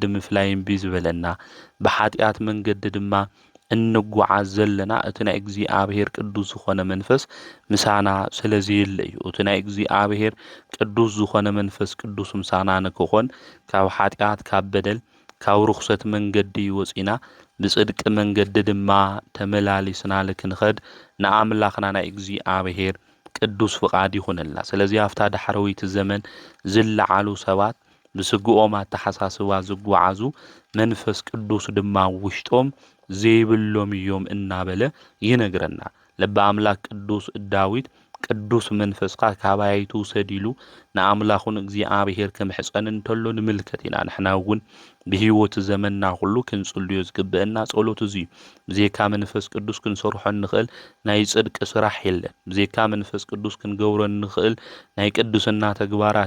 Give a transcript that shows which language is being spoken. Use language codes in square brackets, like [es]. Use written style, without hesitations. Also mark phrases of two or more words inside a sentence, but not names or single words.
[ti] ምፍላይ እምቢ ዝበለና ብኃጢአት መንገዲ ድማ እንጓዓዝ ዘለና እቲ ናይ እግዚአብሔር ቅዱስ ዝኾነ መንፈስ ምሳና ስለዘየለ እዩ። እቲ ናይ እግዚአብሔር ቅዱስ ዝኾነ መንፈስ ቅዱስ ምሳና ንክኾን ካብ ኃጢአት ካብ በደል ካብ ርኩሰት መንገዲ ወፂና ብጽድቂ መንገዲ ድማ ተመላሊስና ልክንኸድ ንኣምላኽና ናይ እግዚአብሔር ቅዱስ ፍቃድ ይሁንልና ስለዚህ አፍታ ዳሕረዊት ዘመን ዝለዓሉ ሰባት ብስግኦም አተሓሳስባ ዝጓዓዙ መንፈስ ቅዱስ ድማ ውሽጦም ዘይብሎም እዮም እናበለ ይነግረና ልበ አምላክ ቅዱስ ዳዊት ቅዱስ መንፈስካ ካባይቱ ሰዲሉ ንአምላኹን እግዚአብሔር ከምሕፀን እንተሎ ንምልከት ኢና ንሕና እውን ብህይወት ዘመንና ሁሉ ክንጽልዮ ዝግብአና ጸሎት እዚ ብዘይካ መንፈስ ቅዱስ ክንሰርሖ ንኽእል ናይ ጽድቅ ስራሕ የለን ብዘይካ መንፈስ ቅዱስ ክንገብሮ ንኽእል ናይ ቅዱስና ተግባራት